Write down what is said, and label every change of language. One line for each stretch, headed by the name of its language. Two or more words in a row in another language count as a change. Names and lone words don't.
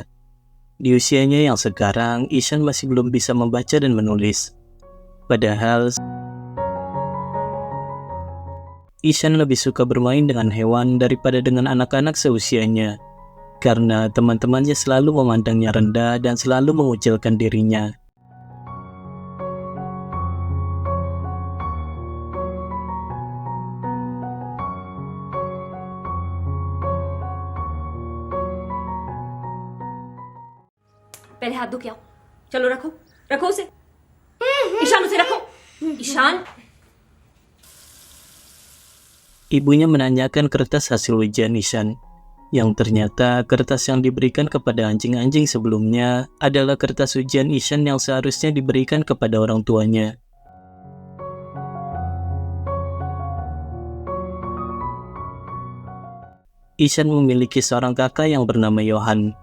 Indonesian: Di usianya yang sekarang, Ishan masih belum bisa membaca dan menulis. Padahal, Ishan lebih suka bermain dengan hewan daripada dengan anak-anak seusianya. Karena teman-temannya selalu memandangnya rendah dan selalu mengucilkan dirinya.
Hindi: पहले हाथ धो के आओ। चलो रखो रखो उसे। ईशान उसे रखो। ईशान।
Indonesian: Ibunya menanyakan kertas hasil ujian Ishan, yang ternyata kertas yang diberikan kepada anjing-anjing sebelumnya adalah kertas ujian Ishan yang seharusnya diberikan kepada orang tuanya. Ishan memiliki seorang kakak yang bernama Johan.